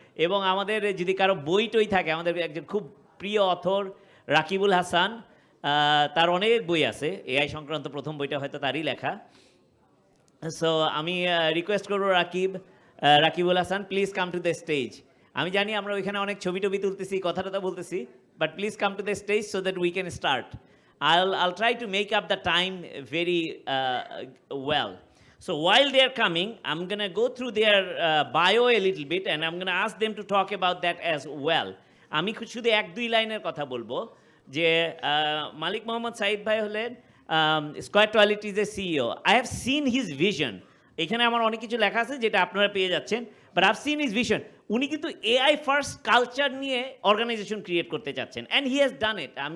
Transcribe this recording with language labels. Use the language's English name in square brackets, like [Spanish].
[Bangla] এবং আমাদের যদি কারো বই টই থাকে, আমাদের একজন খুব প্রিয় অথর রাকিবুল হাসান, তার অনেক বই আছে, এআই সংক্রান্ত প্রথম বইটা হয়তো তারই লেখা। [English] so [Bangla] আমি রিকোয়েস্ট করবো [English] Rakibul Hasan, please come to the stage. [Bangla] আমি জানি আমরা ওইখানে অনেক ছবি টবি তুলতেছি, কথা টথা বলতেছি, [English] But please come to the stage so that we can start. I'll try to make up the time very well. So while they are coming, I'm going to go through their bio a little bit and I'm going to ask them to talk about that as well. [Bangla] আমি শুধু 1-2 লাইনের কথা বলবো যে মালিক মোহাম্মদ সাইদ ভাই হলেন square টয়লেট্রিজের CEO. [English] I have seen his vision. [Bangla] এখানে আমার অনেক কিছু লেখা আছে যেটা আপনারা পেয়ে যাচ্ছেন, [English] But I have seen his vision. [Bangla] উনি কিন্তু এআই ফার্স্ট কালচার নিয়ে অর্গানাইজেশন ক্রিয়েট করতে চাচ্ছেন [English] And he has done it.